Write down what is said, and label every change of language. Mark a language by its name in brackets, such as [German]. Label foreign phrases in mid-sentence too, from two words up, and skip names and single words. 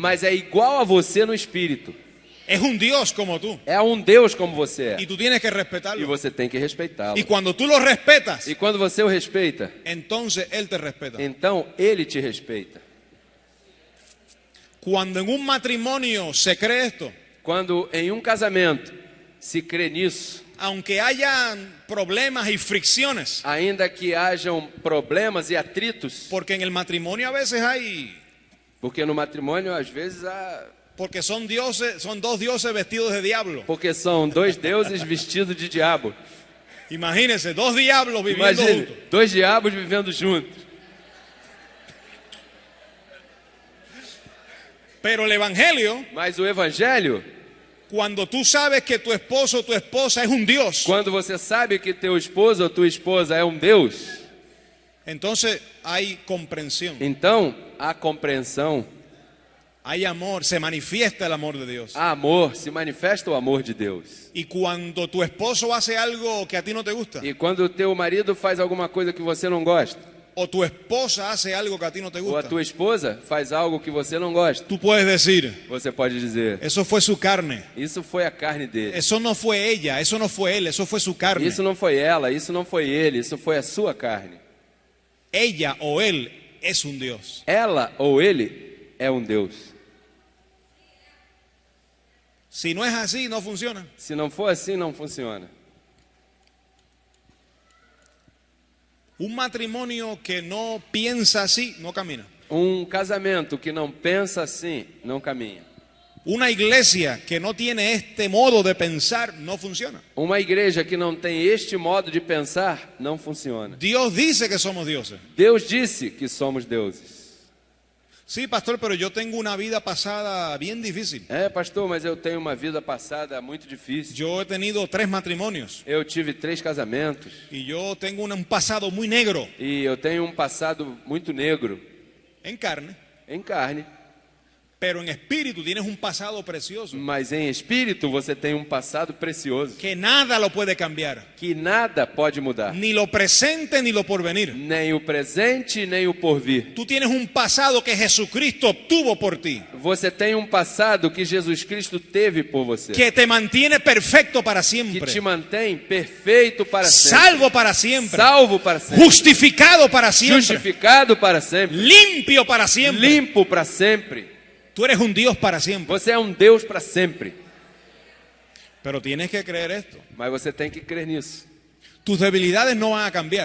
[Portuguese] Mas é igual a você no espírito. [Spanish] Es un Dios como tú, [Portuguese] É um Deus como você [Spanish] y [Portuguese] é. [Spanish] tú tienes que [Portuguese] E [Spanish] respetarlo. [Portuguese] você tem que respeitá-lo. [Spanish] Y cuando tú lo respetas, [Portuguese] E quando você o respeita, [Spanish] entonces él te respeta. [Portuguese] então ele te respeita. [Spanish] Cuando en un matrimonio se cree esto, [Portuguese] Quando em um casamento se crê nisso, [Spanish] aunque hayan problemas y fricciones, [Portuguese] ainda que hajam problemas e atritos, [Spanish] porque en el matrimonio a veces hay, [Portuguese] porque no matrimônio às vezes há, [Spanish] porque son dos dioses vestidos de diablo. [Portuguese] porque são dois deuses vestidos de diabo. [Spanish] Imagínense, dos diablos viviendo [Portuguese] Imagine, [Spanish] juntos. [Portuguese] dois diabos vivendo juntos. [Spanish] Pero el evangelio, [Portuguese] Mas o evangelho, [Spanish] cuando tú sabes que tu esposo o tu esposa es un Dios, [Portuguese] quando você sabe que teu esposo ou tua esposa é um Deus, [Spanish] entonces hay comprensión, [Portuguese] então há compreensão, [Spanish] hay amor, se manifiesta el amor de Dios. [Portuguese] há amor, se manifesta o amor de Deus. [Spanish] Y cuando tu esposo hace algo que a ti no te gusta, [Portuguese] E quando o teu marido faz alguma coisa que você não gosta, [Spanish] o tu esposa hace algo que a ti no te [Portuguese] ou a [Spanish] gusta, [Portuguese] tua esposa faz algo que você não gosta, [Spanish] tú puedes decir, [Portuguese] você pode dizer, [Spanish] eso fue su carne, [Portuguese] isso foi a carne dele. [Spanish] eso no fue ella, eso no fue él, eso fue su carne. [Portuguese] Isso não foi ela, isso não foi ele, isso foi a sua carne. [Spanish] Ella o él es un Dios. [Portuguese] Ela ou ele é um Deus. [Spanish] Si no es así, no funciona. [Portuguese] Se não for assim, não funciona. [Spanish] Un matrimonio que no piensa así, no camina. [Portuguese] Um casamento que não pensa assim, não caminha. [Spanish] Una iglesia que no tiene este modo de pensar, no funciona. [Portuguese] Uma igreja que não tem este modo de pensar, não funciona. [Spanish] Dios dice que somos dioses. [Portuguese] Deus disse que somos deuses. [Spanish] Sí, pastor, pero yo tengo una vida pasada bien difícil. [Portuguese] É, pastor, mas eu tenho uma vida passada muito difícil. [Spanish] Yo he tenido 3 matrimonios [Portuguese] Eu tive 3 casamentos [Spanish] y yo tengo un pasado muy negro [Portuguese] e eu tenho um passado muito negro [Spanish] en carne, [Portuguese] em carne, [Spanish] pero en espíritu tienes un pasado precioso [Portuguese] mas em espírito você tem um passado precioso [Spanish] que nada lo puede cambiar, [Portuguese] que nada pode mudar, [Spanish] ni lo presente ni lo porvenir. [Portuguese] nem o presente nem o porvir. [Spanish] Tú tienes un pasado que Jesucristo obtuvo por ti, [Portuguese] Você tem um passado que Jesus Cristo teve por você, [Spanish] que te mantiene perfecto para [Portuguese] que [Spanish] siempre, [Portuguese] te mantém perfeito para sempre, [Spanish] salvo para siempre, [Portuguese] salvo para sempre, [Spanish] justificado para siempre, [Portuguese] justificado para sempre, [Spanish] limpio para siempre. [Portuguese] limpo para sempre. [Spanish] Tú eres un Dios para siempre. [Portuguese] Você é um Deus para sempre. [Spanish] Pero tienes que creer esto. [Portuguese] Mas você tem que crer nisso. [Spanish] Tus debilidades no van a cambiar.